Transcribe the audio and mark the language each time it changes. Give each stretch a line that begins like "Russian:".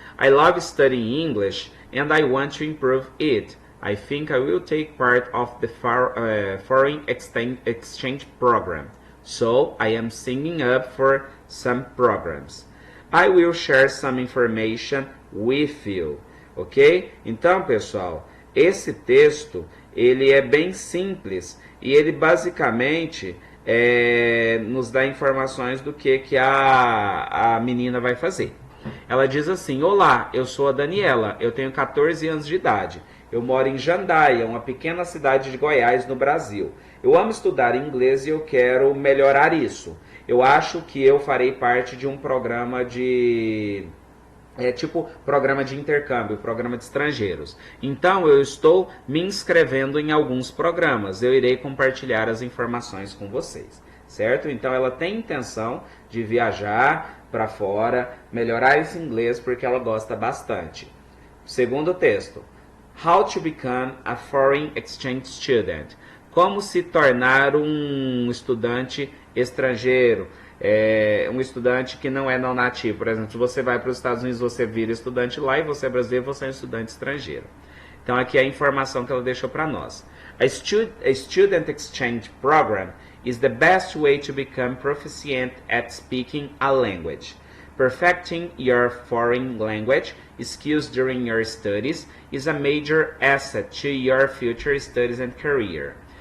English: I love studying English and I want to improve it. I think I will take part of the foreign exchange program. So I am signing up for some programs. I will share some information with you. Ok?
Portuguese: Então, pessoal, esse texto ele é bem simples e ele basicamente nos dá informações do que a menina vai fazer. Ela diz assim: olá, eu sou a Daniela, eu tenho 14 anos de idade. Eu moro em Jandaia, uma pequena cidade de Goiás, no Brasil. Eu amo estudar inglês e eu quero melhorar isso. Eu acho que eu farei parte de um programa de... programa de intercâmbio, programa de estrangeiros. Então, eu estou me inscrevendo em alguns programas. Eu irei compartilhar as informações com vocês, certo? Então, ela tem intenção de viajar para fora, melhorar esse inglês porque ela gosta bastante. Segundo texto.
English: How to become a foreign exchange student.
Portuguese: Como se tornar um estudante estrangeiro. Um estudante que não é não nativo. Por exemplo, se você vai para os Estados Unidos, você vira estudante lá, e você é brasileiro, você é um estudante estrangeiro. Então aqui é a informação que ela deixou para nós.
English: A student exchange program is the best way to become proficient at speaking a language. Perfecting your foreign language skills during your studies is a major asset to your future studies and career.